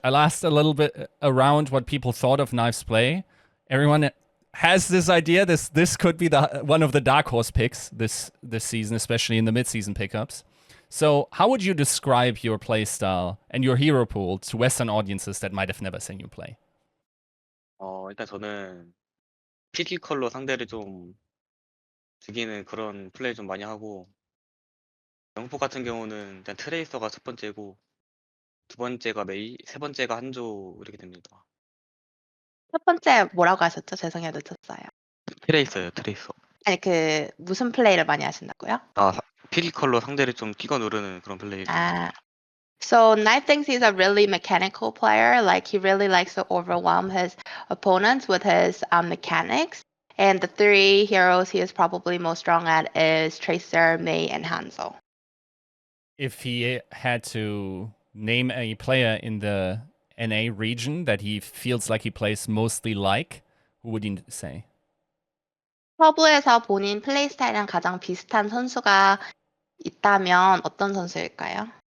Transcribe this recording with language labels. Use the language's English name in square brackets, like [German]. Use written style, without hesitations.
[English] I asked a little bit around what people thought of Knife's play. Everyone has this idea. This could be one of the dark horse picks this season, especially in the mid-season pickups. So how would you describe your play style and your hero pool to Western audiences that might have never seen you play? [Korean] 일단 저는 피지컬로 상대를 좀 죽이는 그런 플레이 좀 많이 하고 영포 같은 경우는 일단 트레이서가 첫 번째고 두 번째가 메이, 세 번째가 한조 이렇게 됩니다. 첫 번째 뭐라고 하셨죠? 죄송해요, 놓쳤어요. 트레이서요, 트레이서. 아니 무슨 플레이를 많이 하신다고요? 피지컬로 상대를 좀 끼고 누르는 그런 플레이. 아, [English] So Knight thinks he's a really mechanical player. Like he really likes to overwhelm his opponents with his mechanics. And the three heroes he is probably most strong at is Tracer, Mei, and Hanzo. If he had to name a player in the NA region that he feels like he plays mostly like, who would he say? [Korean] 서부에서 본인 플레이 스타일이랑 가장 비슷한 선수가 있다면 어떤 선수일까요?